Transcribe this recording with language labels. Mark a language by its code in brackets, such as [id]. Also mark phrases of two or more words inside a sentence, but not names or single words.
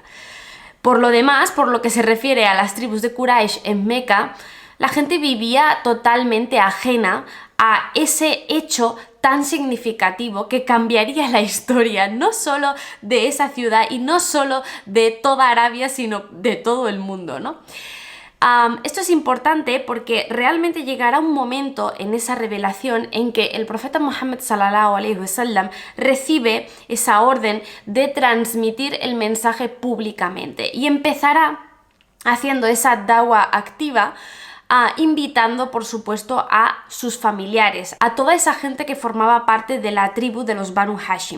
[es] Por lo demás, por lo que se refiere a las tribus de Quraysh en Meca, la gente vivía totalmente ajena a ese hecho tan significativo que cambiaría la historia, no solo de esa ciudad y no solo de toda Arabia, sino de todo el mundo, ¿no? Esto es importante porque realmente llegará un momento en esa revelación en que el profeta Muhammad [ar] صلى الله عليه وسلم [es] recibe esa orden de transmitir el mensaje públicamente y empezará haciendo esa da'wa activa, invitando, por supuesto, a sus familiares, a toda esa gente que formaba parte de la tribu de los Banu Hashim.